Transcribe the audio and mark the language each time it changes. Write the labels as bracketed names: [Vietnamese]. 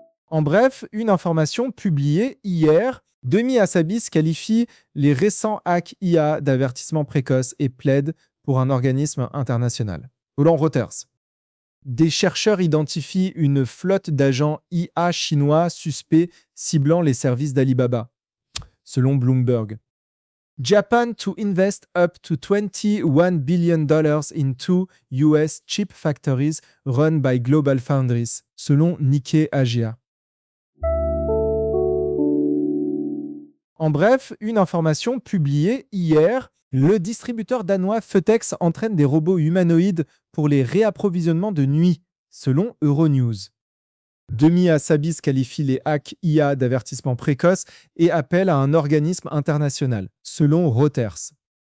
[French] En bref, une information publiée hier, Demi Hassabis qualifie les récents hacks IA d'avertissement précoce et plaide pour un organisme international. Selon Reuters, des chercheurs identifient une flotte d'agents IA chinois suspects ciblant les services d'Alibaba. [English] Selon Bloomberg, Japan to invest up to $21 billion in two US chip factories run by GlobalFoundries, selon Nikkei Asia. [French] En bref, une information publiée hier, le distributeur danois Føtex entraîne des robots humanoïdes pour les réapprovisionnements de nuit, selon Euronews. Demi Hassabis qualifie les hacks IA d'avertissement précoce et appelle à un organisme international, selon Reuters.